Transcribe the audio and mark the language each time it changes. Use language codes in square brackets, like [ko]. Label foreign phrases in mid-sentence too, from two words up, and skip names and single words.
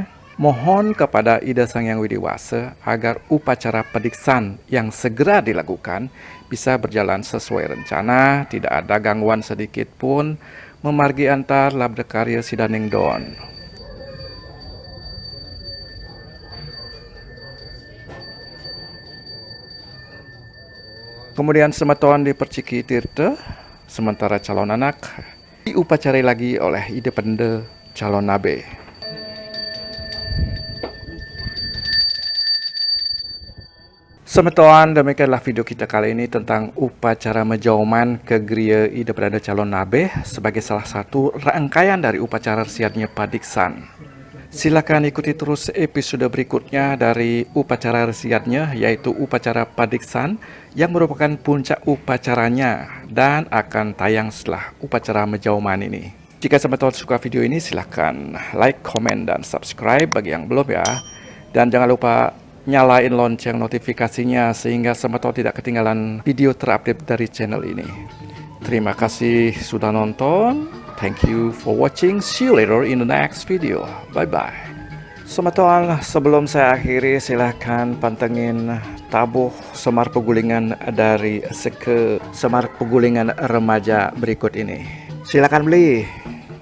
[id] Mohon kepada Ida Sang Hyang Widi Wasa agar upacara pediksan yang segera dilakukan bisa berjalan sesuai rencana, tidak ada gangguan sedikit pun, [ban] memargi antar labda karya Sidaning Don. [id] Kemudian semeton diperciki tirta, sementara calon anak diupacarai lagi oleh ide penda calon nabe. Semeton, demikianlah video kita kali ini tentang upacara menjauman ke gereja ide perdana calon nabe sebagai salah satu rangkaian dari upacara resiatnya Padiksan. Silakan ikuti terus episode berikutnya dari upacara resiatnya, yaitu upacara Padiksan yang merupakan puncak upacaranya dan akan tayang setelah upacara menjauman ini. Jika semeton suka video ini, silakan like, komen, dan subscribe bagi yang belum ya. Dan jangan lupa nyalain lonceng notifikasinya sehingga semeton tidak ketinggalan video terupdate dari channel ini. Terima kasih sudah nonton. [en] Thank you for watching. See you later in the next video. Bye-bye. [id] Semeton, sebelum saya akhiri, silahkan pantengin tabuh Semar Pegulingan dari Semar Pegulingan remaja berikut ini. Silakan beli.